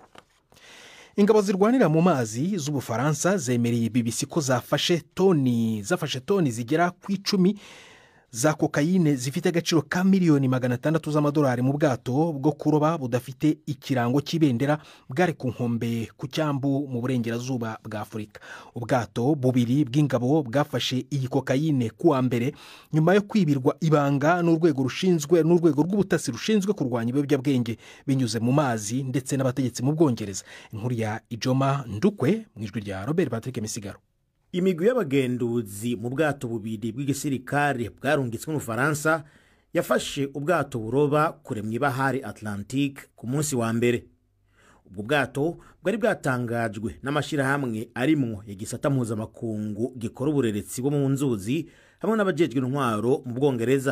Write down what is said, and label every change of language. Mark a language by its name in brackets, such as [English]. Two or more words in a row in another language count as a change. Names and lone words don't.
[Kinyarwanda] Ingabo zirwanira mu mazi z'Ubufaransa zemereye BBC ko zafashe toni zigera ku 10 za kokayine zifite agaciro ka miliyoni 600 z'amadolari mu bwato bwo kuroba budafite ikirango cy'ibendera bwari ku nkombe ku cyambu mu burengerazuba bwa Afurika. Ubwato bubiri bw'ingabo bwafashe iyi kokayine kuwa mbere nyuma yo kwibirwa ibanga n'urwego rw'ubutasi rushinzwe kurwanya ibiyobyabwenge binyuze mu mazi ndetse n'abategetsi mu Bwongereza. Inkuru ya Ijoma Ndukwe mu ijwi rya Robert Patrick Misigaro. [Rundi] Imigwi y'abagenduzi mu bwato bubiri bw'igisirikare bwarungitswe mu Faransa yafashe ubwato buroba kure mu ibahari Atlantique ku munsi wa mbere. Ubwo bwato bwari bwatangajwe n'amashirahamwe arimwo igisata mpuzamakungu gikora ubureretsi bwo mu nzuzi hamwe n'abajejwe intwaro mu Bwongereza.